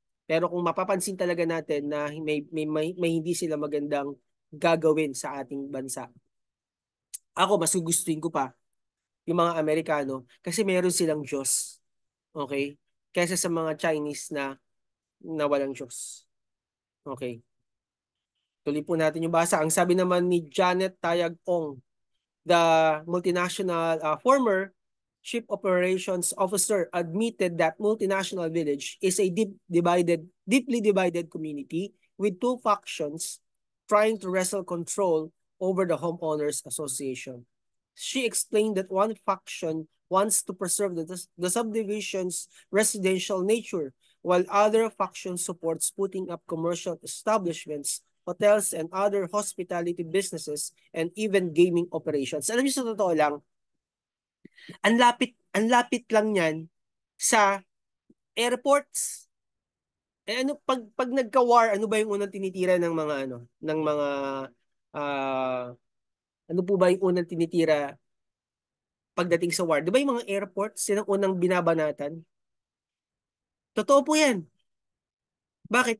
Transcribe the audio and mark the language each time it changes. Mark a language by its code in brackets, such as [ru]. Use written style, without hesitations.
[tl] Pero kung mapapansin talaga natin na may hindi sila magandang gagawin sa ating bansa. Ako mas gugustuhin ko pa yung mga Amerikano kasi meron silang Diyos. Okay? Kaysa sa mga Chinese na walang Diyos. Okay. Tuloy po natin yung basa. Ang sabi naman ni [en] Janet Tayag-ong, the multinational former chief operations officer, admitted that multinational village is a deeply divided community with two factions trying to wrestle control over the homeowners association. She explained that one faction wants to preserve the subdivision's residential nature, while other faction supports putting up commercial establishments, hotels, and other hospitality businesses, and even gaming operations. [tl] Alam niyo sa totoo lang, ang lapit lang yan sa airports. Ano pag nagka-war, ano ba yung unang tinitira ng mga uh, ano po ba yung unang tinitira pagdating sa war? 'Di ba yung mga airports, yun ang unang binabanatan? Totoo po 'yan. Bakit?